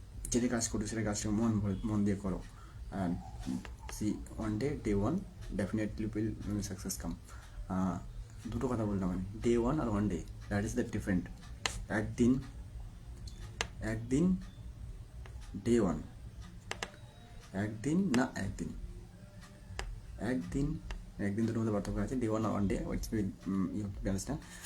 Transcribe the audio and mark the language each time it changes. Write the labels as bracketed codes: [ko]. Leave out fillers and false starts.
[bn] যেটা কাজ করো সেটা কাজটা মন দিয়ে করো, [en] and see one day one definitely will success come. [bn] দুটো কথা বললাম আমি, day one আর one day, [en] that is the different. [bn] একদিন day one, একদিন দুটোর মধ্যে পার্থক্য আছে। [en] day one [bn] আর [en] one day, which will you have to understand.